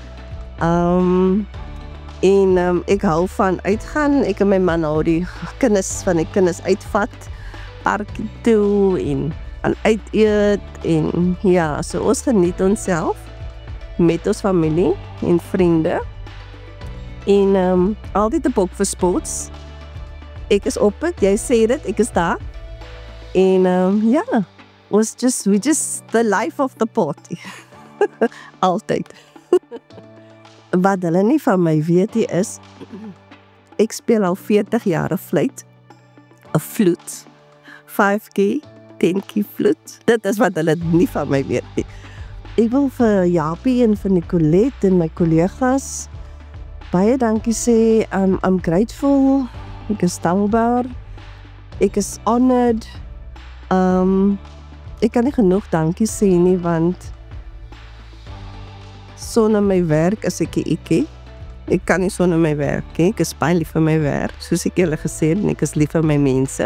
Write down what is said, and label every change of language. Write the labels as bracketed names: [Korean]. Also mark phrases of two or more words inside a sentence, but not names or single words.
[Afrikaans] Ek hou van uitgaan, ek en my man hou die kinders uitvat, park toe en uit eet en ja, so ons geniet onsself met ons familie en vriende en altyd 'n bok vir sports. Ek is op dit, jy sê dit, ek is daar en ja, [English] we just the life of the party. [Afrikaans] Altyd. Wat hulle nie van my weet nie is, ek speel al 40 jaar 'n vloed, 5K, 10K vloed. Dit is wat hulle nie van my weet nie. Ek wil vir Japie en vir Nicolette en my kollegas baie dankie sê. [English] I'm grateful, [Afrikaans] ek is dankbaar, ek is honored. Ek kan nie genoeg dankie sê nie, want sonder my werk is ek nie. Ek kan nie sonder my werk nie. Ek is baie lief vir my werk, soos ek julle gesê het, en ek is lief vir my mense.